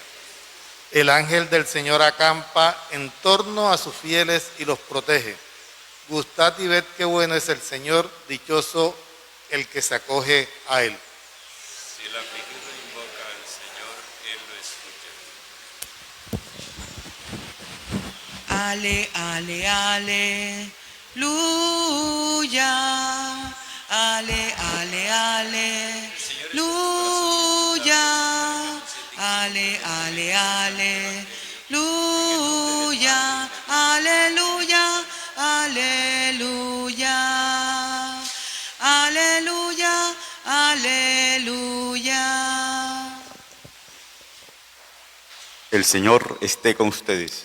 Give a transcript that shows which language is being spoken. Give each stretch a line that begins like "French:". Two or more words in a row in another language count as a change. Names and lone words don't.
Spanish: El ángel del Señor acampa en torno a sus fieles y los protege. Gustad y ved qué bueno es el Señor, dichoso el que se acoge a Él. Si el afligido invoca al Señor, Él lo escucha. Ale, ale, aleluya. Ale, ale, aleluya. Ale, ale, aleluya. Aleluya, aleluya. Aleluya, aleluya. El Señor esté con ustedes.